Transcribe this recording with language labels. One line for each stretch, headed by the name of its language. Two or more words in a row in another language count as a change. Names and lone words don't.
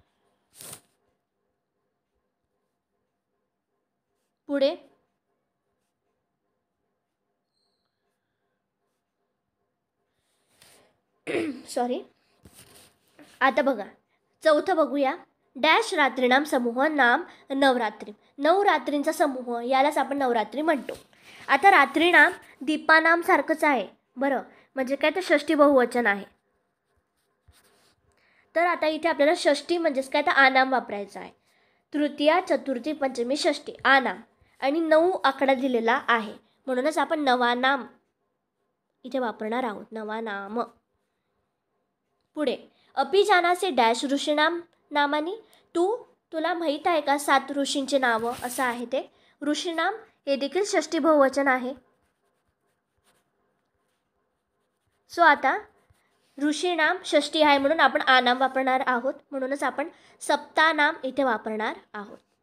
Marathi: पुढे आता बघा चौथं बघूया, डॅश
Sanskrit: रात्रीनाम समूह नाम नवरात्री.
Marathi: 9 रात्रींचा समूह यालाच आपण नवरात्री म्हणतो. आता
Sanskrit: रात्रीनाम दीपानाम
Marathi: सारखंच आहे बरं, म्हणजे काय तर षष्ठी बहुवचन आहे. तर आता इथे आपल्याला षष्ठी म्हणजेच काय तर आनाम वापरायचं आहे. तृतीया चतुर्थी पंचमी षष्ठी आनाम आणि 9 आकडा दिलेला आहे, म्हणूनच आपण नवानाम इथे वापरणार आहोत, नवानाम.
Sanskrit: पुढे अपि जानासे डॅश ऋषीनाम नामानी,
Marathi: तुला माहीत आहे का 7 ऋषींचे नावं असं आहे ते. ऋषीनाम हे देखील षष्टी बहुवचन आहे. सो आता ऋषीनाम षष्टी आहे म्हणून आपण आनाम वापरणार आहोत, म्हणूनच आपण सप्तानाम इथे वापरणार आहोत.